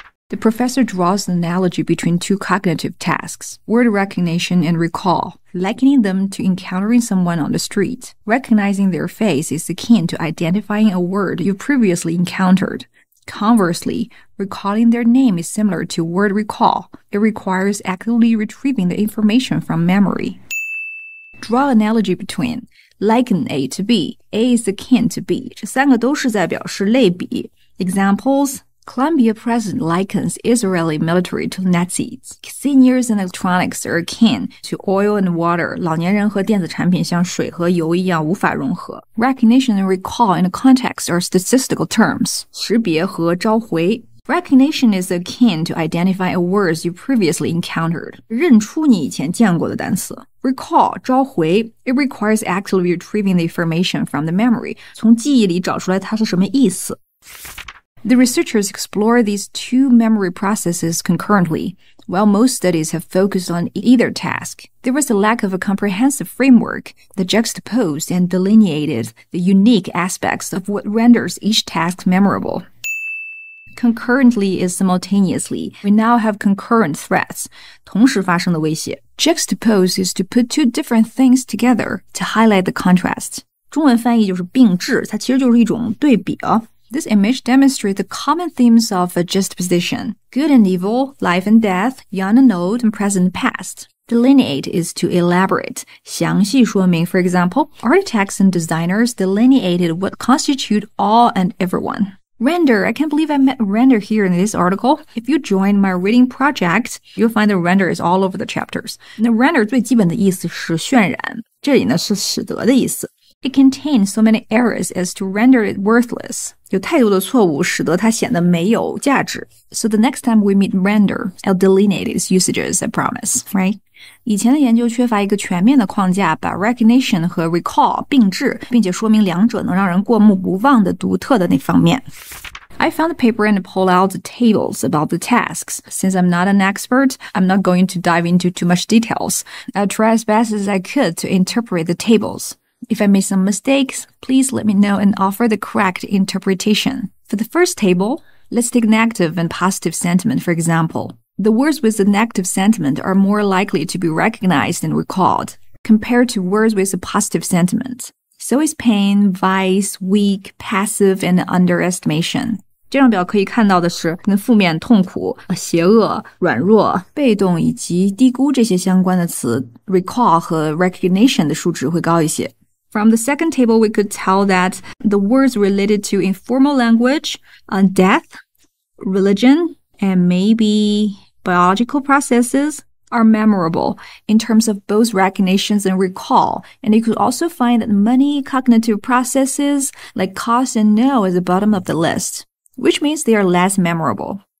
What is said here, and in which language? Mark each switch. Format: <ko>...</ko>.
<en>The professor draws an analogy between two cognitive tasks, word recognition and recall, likening them to encountering someone on the street. Recognizing their face is akin to identifying a word you previously encountered.Conversely, recalling their name is similar to word recall. It requires actively retrieving the information from memory. Draw analogy between liken A to B. A is akin to B.</en> <zh>这三个都是在表示类比。</zh> <en>Examples, Colombia president likens Israeli military to Nazis. Seniors and electronics are akin to oil and water.</en> <zh>老年人和电子产品像水和油一样无法融合。</zh> <en>Recognition and recall in the context are statistical terms.</en> <zh>识别和召回。</zh> <en>Recognition is akin to identifying a words you previously encountered.</en> <zh>认出你以前见过的单词。</zh> <en>Recall, 召回 It requires actively retrieving the information from the memory.</en> <zh>从记忆里找出来它是什么意思。</zh> <en>The researchers explore these two memory processes concurrently. While most studies have focused on either task, there was a lack of a comprehensive framework that juxtaposed and delineated the unique aspects of what renders each task memorable. Concurrently is simultaneously. We now have concurrent threats.</en> <zh>同时发生的威胁。</zh> <en>Juxtapose is to put two different things together to highlight the contrast.</en> <zh>中文翻译就是并置，它其实就是一种对比啊。</zh> <en>This image demonstrates the common themes of a juxtaposition. Good and evil, life and death, young and old, and present and past. Delineate is to elaborate.</en> <zh>详细说明.</zh> <en>For example, architects and designers delineated what constitute all and everyone. Render. I can't believe I met render here in this article. If you join my reading project, you'll find the render is all over the chapters.</en> <zh>那 render 最基本的意思是渲染，这里呢是使得的意思。</zh> <en>It contains so many errors as to render it worthless.</en> <zh>有太多的错误使得它显得没有价值。</zh> <en>So the next time we meet render, I'll delineate its usages, I promise, right?</en> <zh>以前的研究缺乏一个全面的框架，把 recognition 和 recall 并置，并且说明两者能让人过目不忘的独特的那方面。</zh> <en>I found the paper and pulled out the tables about the tasks. Since I'm not an expert, I'm not going to dive into too much details. I'll try as best as I could to interpret the tables. If I made some mistakes, please let me know and offer the correct interpretation. For the first table, Let's take negative and positive sentiment, for example. The words with a negative sentiment are more likely to be recognized and recalled compared to words with a positive sentiment. So is pain, vice, weak, passive, and underestimation.</en> <zh>这张表可以看到的是跟负面、痛苦、邪恶、软弱、被动以及低估这些相关的词 recall 和 recognition 的数值会高一些。</zh> <en>From the second table, we could tell that the words related to informal language, death, religion, and maybe biological processes are memorable in terms of both recognitions and recall. And you could also find that many cognitive processes like cause and know is the bottom of the list, which means they are less memorable.</en>